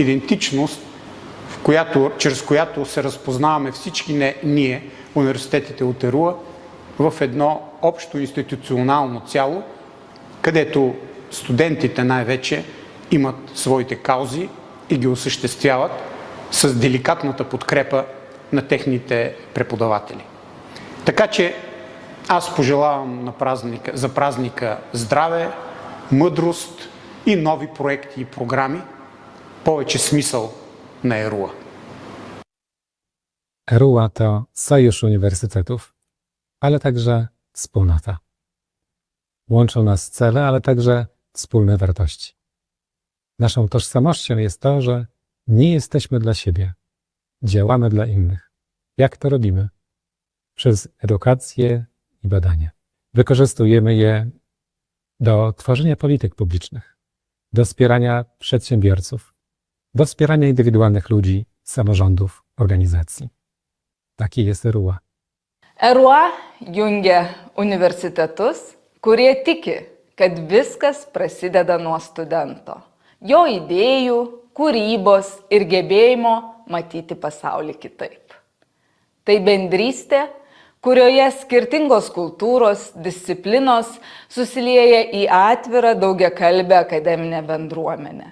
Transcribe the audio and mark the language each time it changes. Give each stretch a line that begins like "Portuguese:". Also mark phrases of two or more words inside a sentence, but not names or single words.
Bulgarian: идентичност, чрез която се разпознаваме всички ние, университетите от ERUA, в едно общо институционално цяло, където студентите най-вече имат своите каузи и ги осъществяват с деликатната подкрепа на техните преподаватели. Така че Аз пожелавам за празника здраве, мъдрост и нови проекти и програми, повече смисъл на ERUA.
Polish: ERUA to sojusz uniwersytetów, ale także wspólnota. Łączą nas cele, ale także wspólne wartości. Naszą tożsamością jest to, że nie jesteśmy dla siebie, działamy dla innych. Jak to robimy? Przez edukację i badania. Wykorzystujemy je do tworzenia polityk publicznych, do wspierania przedsiębiorców, do wspierania indywidualnych ludzi, samorządów, organizacji. Taki jest ERUA.
Lithuanian: ERUA jungia universitetus, kurie tiki, kad viskas prasideda nuo studento, jo idėjų, kūrybos ir gebėjimo matyti pasaulį kitaip. Tai bendrystė, kurioje skirtingos kultūros, disciplinos susilieja į atvirą daugiakalbę akademinę bendruomenę.